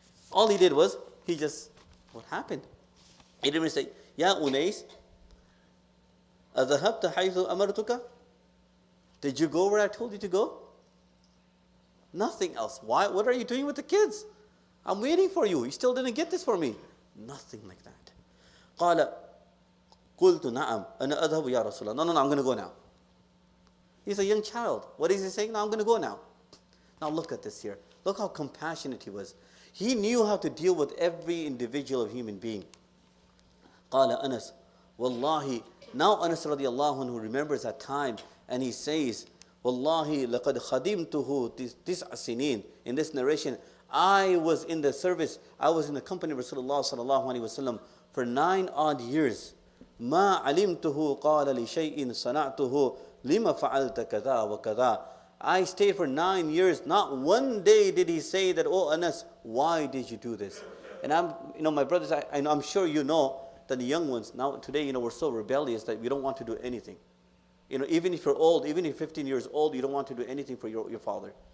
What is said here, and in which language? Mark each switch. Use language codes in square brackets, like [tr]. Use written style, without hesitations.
[en] All he did was, what happened? He didn't even say, Ya Unais, [ar] أَذَهَبْتَ حَيْثُ أَمَرْتُكَ? [en] Did you go where I told you to go? Nothing else. Why? What are you doing with the kids? I'm waiting for you. You still didn't get this for me. Nothing like that. [ar] قال قلت نعم أنا أذهب يا رسول الله. [en] No, I'm going to go now. He's a young child. What is he saying? No, I'm going to go now. Now look at this here. Look how compassionate he was. He knew how to deal with every individual human being. [ar] قال أنس والله. [en] Now Anas radiallahu anhu remembers that time, and he says, [ar] Wallahi laqad khadimtuhu tis'a sinin. [en] In this narration, I was in the service, I was in the company of Rasulullah sallallahu alaihi wasallam for 9 odd years. [ar] ما علمته قال لشيء صنعته لما فعلت كذا وكذا. [en] I stayed for 9 years. Not one day did he say that, oh Anas, why did you do this? And my brothers, I'm sure you know that the young ones now today, we're so rebellious that we don't want to do anything. Even if you're old, even if you're 15 years old, you don't want to do anything for your father.